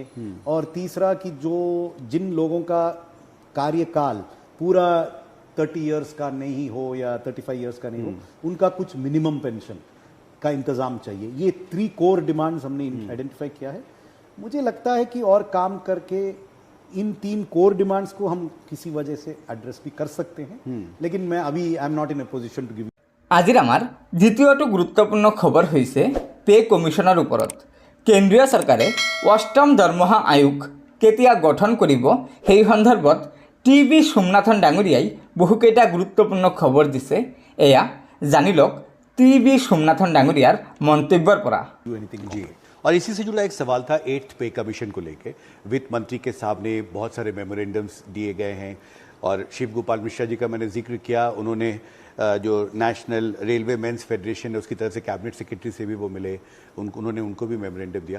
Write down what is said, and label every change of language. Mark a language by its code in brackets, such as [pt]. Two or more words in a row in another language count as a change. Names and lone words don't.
[hi] और तीसरा कि जो जिन लोगों का कार्यकाल पूरा 30 इयर्स का नहीं हो या 35 इयर्स का नहीं हो, उनका कुछ [en] minimum pension [hi] का इंतजाम चाहिए। ये 3 [en] core demands [hi] हमने आइडेंटिफाई किया है। मुझे लगता है कि और काम करके इन 3 [en] core demands [hi] को हम किसी वजह से एड्रेस भी कर सकते हैं, लेकिन मैं अभी [en] I am not in a position to give. [as] আজিৰ আমাৰ দ্বিতীয়টো গুৰুত্বপূৰ্ণ খবৰ হৈছে পে কমিশ্যনৰ ওপৰত। কেন্দ্ৰীয় চৰকাৰে অষ্টম দৰমহা আয়োগ কেতিয়া গঠন কৰিব সেই সন্দৰ্ভত টি.ভি. সোমনাথন ডাঙৰীয়াই বহুকেইটা গুৰুত্বপূৰ্ণ খবৰ দিছে। এয়া জানি লওক টি.ভি. সোমনাথন ডাঙৰীয়াৰ মন্তব্যৰ পৰা। [hi] और इसी से जुड़ा एक सवाल था 8th [en] pay commission [hi] को लेके। वित्त मंत्री के सामने बहुत सारे मेमोरेंडम्स दिए गए हैं, और शिव गोपाल मिश्रा जी का मैंने जिक्र किया। उन्होंने जो नेशनल रेलवे मेंस फेडरेशन है उसकी तरफ से [en] cabinet secretary [hi] से भी वो मिले, उन्होंने उनको भी मेमोरेंडम दिया।